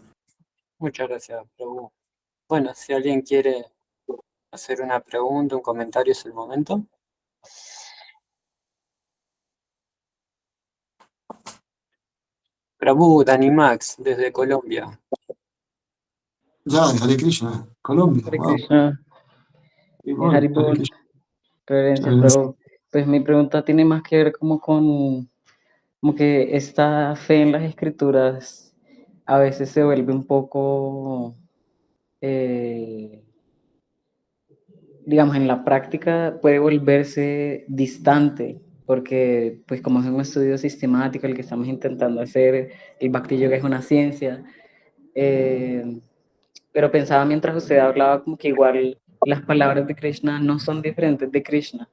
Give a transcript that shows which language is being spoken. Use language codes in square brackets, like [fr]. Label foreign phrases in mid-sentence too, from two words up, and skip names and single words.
[es] Muchas gracias, Prabhu. Bueno, si alguien quiere hacer una pregunta, un comentario, es el momento. Prabhu Danimax, desde Colombia. Ya, [sa] Hare Krishna, [es] Colombia, Hare wow. Krishna, Igual, Hare Haribol, Krishna. reverencias, pero pues mi pregunta tiene más que ver como con como que esta fe en las escrituras a veces se vuelve un poco, digamos, en la práctica puede volverse distante, porque pues como es un estudio sistemático el que estamos intentando hacer, el [sa] Bhakti Yoga [es] es una ciencia, Pero pensaba mientras usted hablaba como que igual las palabras de Krishna no son diferentes de Krishna.